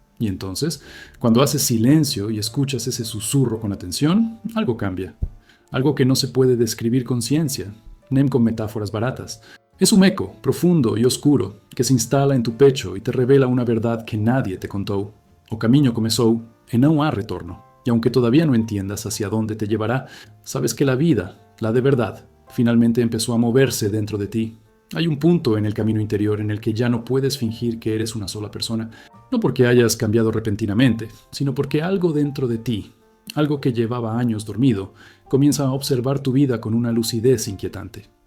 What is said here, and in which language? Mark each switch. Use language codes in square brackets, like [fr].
[es] Y entonces, cuando haces silencio y escuchas ese susurro con atención, algo cambia. Algo que no se puede describir con ciencia, nem con metáforas baratas. Es un eco profundo y oscuro que se instala en tu pecho y te revela una verdad que nadie te contó. [pt] O caminho começou e não há retorno. [es] Y aunque todavía no entiendas hacia dónde te llevará, sabes que la vida, la de verdad, finalmente empezó a moverse dentro de ti. Hay un punto en el camino interior en el que ya no puedes fingir que eres una sola persona, no porque hayas cambiado repentinamente, sino porque algo dentro de ti, algo que llevaba años dormido, comienza a observar tu vida con una lucidez inquietante.